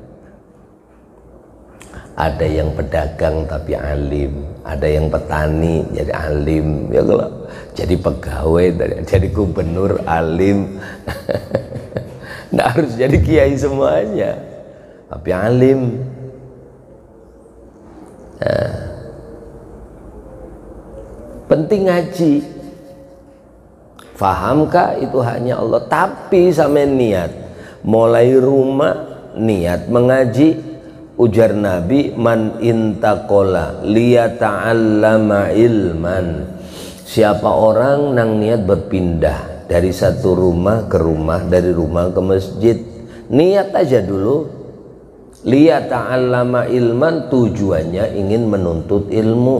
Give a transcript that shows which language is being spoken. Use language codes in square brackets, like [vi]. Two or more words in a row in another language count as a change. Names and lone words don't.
[id] Ada yang pedagang tapi alim, ada yang petani jadi alim, ya kalau jadi pegawai, jadi gubernur alim. Nggak harus jadi kiai semuanya, tapi alim. Nah, penting ngaji, fahamkah itu hanya Allah, tapi sama niat, mulai rumah niat mengaji. Ujar Nabi, [ar] man intaqola liyata'allama ilman, [id] siapa orang nang niat berpindah dari satu rumah ke rumah, dari rumah ke masjid, niat aja dulu, [ar] liyata'allama ilman, [id] tujuannya ingin menuntut ilmu.